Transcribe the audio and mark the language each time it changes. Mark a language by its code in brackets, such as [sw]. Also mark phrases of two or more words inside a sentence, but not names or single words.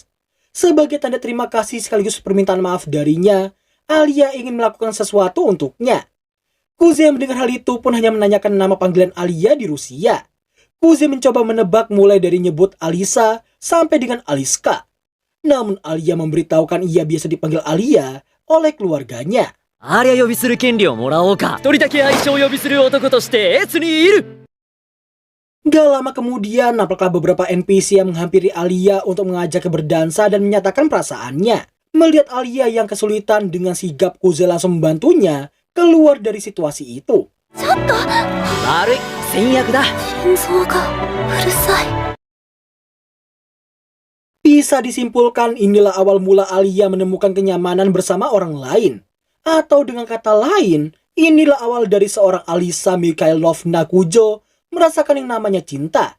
[id] Sebagai tanda terima kasih sekaligus permintaan maaf darinya, Alia ingin melakukan sesuatu untuknya. Kuze yang mendengar hal itu pun hanya menanyakan nama panggilan Alia di Rusia. Kuze mencoba menebak mulai dari nyebut Alisa sampai dengan Aliska. Namun Alia memberitahukan ia biasa dipanggil Alia oleh keluarganya. [ja] アリア呼びする権利をもらおうか。一人だけ愛称を呼びする男として越にいる。 [id] Gak lama kemudian, nampaklah beberapa NPC yang menghampiri Alia untuk mengajaknya berdansa dan menyatakan perasaannya. Melihat Alia yang kesulitan, dengan sigap Kuze langsung membantunya keluar dari situasi itu. [ja] 悪い、先約だ。 [id] Bisa disimpulkan inilah awal mula Alia menemukan kenyamanan bersama orang lain. Atau dengan kata lain, inilah awal dari seorang Alisa Mikhailovna Kujo merasakan yang namanya cinta.